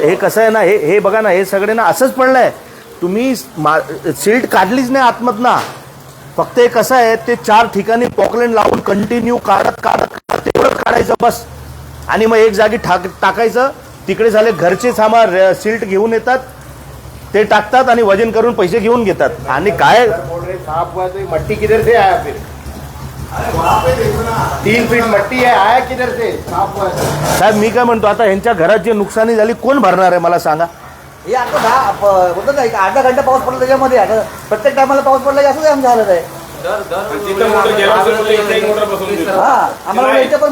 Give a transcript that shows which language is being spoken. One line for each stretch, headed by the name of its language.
Marathi: हे कसं आहे ना, हे बघा ना, हे सगळे ना असंच पडलंय. तुम्ही सीट काढलीच नाही आतमधनं. फक्त हे कसं आहे, ते 4 ठिकाणी पॉकलेन लावून कंटिन्यू काढत तेवढं काढायचं बस, आणि मग एक जागी टाकायचं. तिकडे झाले घरचे सामान सिल्ट घेऊन येतात, ते टाकतात आणि वजन करून पैसे घेऊन घेतात. आणि काय
Hindi: साफ हुआ तो मट्टी किधर से आया फिर? 3 फीट मट्टी है, आया किधर से? साफ हुआ है.
Marathi: साहेब मी काय म्हणतो, आता यांच्या घरात जी नुकसानी झाली कोण भरणार आहे मला सांगा. हे आता होतं ना, एक अर्धा घंटा पाऊस पडला त्याच्यामध्ये. आता प्रत्येक टायमाला पाऊस पडला असं आम झालं आहे. तिथं मोटर गेला असेल तर इथे एक मोटर बसवून देतो. हा, आम्हाला इथे पण